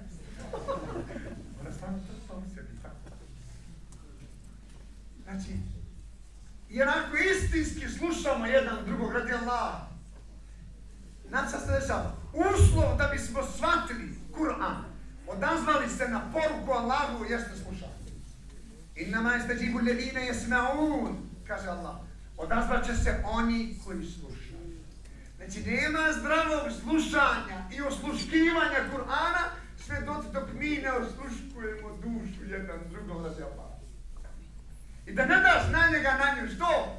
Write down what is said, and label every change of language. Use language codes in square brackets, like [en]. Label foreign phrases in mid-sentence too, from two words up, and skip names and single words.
[bs] Ona stvarno to u sebi, tako. Znači, jer ako istinski slušamo jedan drugog radi Allaha, znači šta se dešava? Uslov da bismo shvatili Kur'an, odazvali se na poruku Allahu, jeste slušanje. [ar] إنما يستجيب الذين يسمعون, [bs] kaže Allah. Odazvat će se oni koji slušaju. Znači, nema zdravog slušanja i osluškivanja Kur'ana sve dok mi ne osluškujemo dušu jedan drugom radi Allaha. I da ne daš na njega, na nju, što?